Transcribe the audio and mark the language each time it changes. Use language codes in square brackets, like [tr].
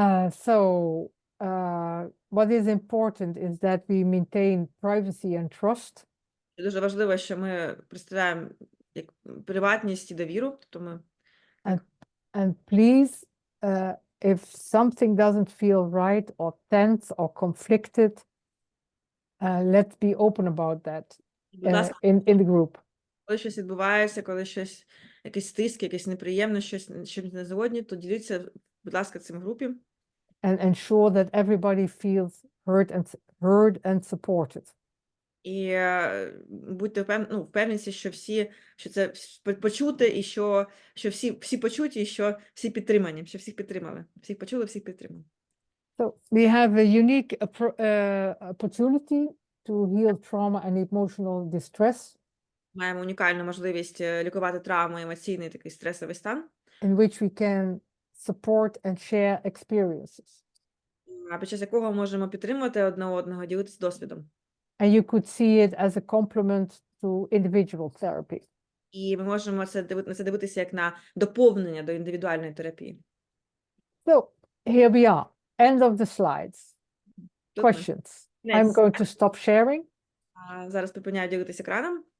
[en] So what is important is that we maintain privacy and trust. [uk] Дуже важливо, що ми представляємо як приватність і довіру. Тобто ми... [en] And please, if something doesn't feel right or tense or conflicted, let's be open about that in the group. [uk] Коли щось відбувається, коли щось, якийсь тиск, якесь неприємне, щось не згодні, то діліться, будь ласка, цим в групі. [en] And ensure that everybody feels heard and supported. [uk] І будьте впевненіся, що що це почути, і що всі почуті, і що всі підтримані, що всіх підтримали. Всіх почули, всіх підтримали. [en] So we have a unique opportunity to heal trauma and emotional distress, [uk] Маємо унікальну можливість лікувати травму, емоційний такий стресовий стан, [en] in which we can support and share experiences. [uk] під час якого можемо підтримувати одне одного, ділитися досвідом. [en] And you could see it as a complement to individual therapy. [uk] І ми можемо на це дивитися як на доповнення до індивідуальної терапії. [en] So here we are, end of the slides. [uk] Тут ми. [en] Questions? I'm [uk] Кінець. [en] going to stop sharing. [uk] Зараз припиняю ділитися екраном.